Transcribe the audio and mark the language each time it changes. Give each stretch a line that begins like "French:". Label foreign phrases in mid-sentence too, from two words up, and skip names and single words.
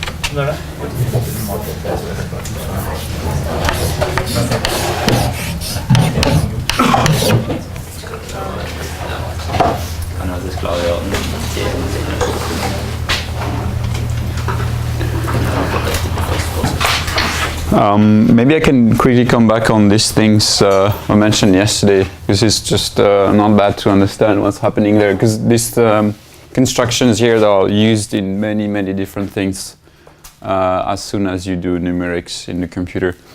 Norwegian: Når det? Kan du faktisk klare å gjøre den?
English: Maybe I can quickly come back on these things I mentioned yesterday, because it's just not bad to understand what's happening there, because these constructions here that are used in many different things as soon as you do numerics in the computer.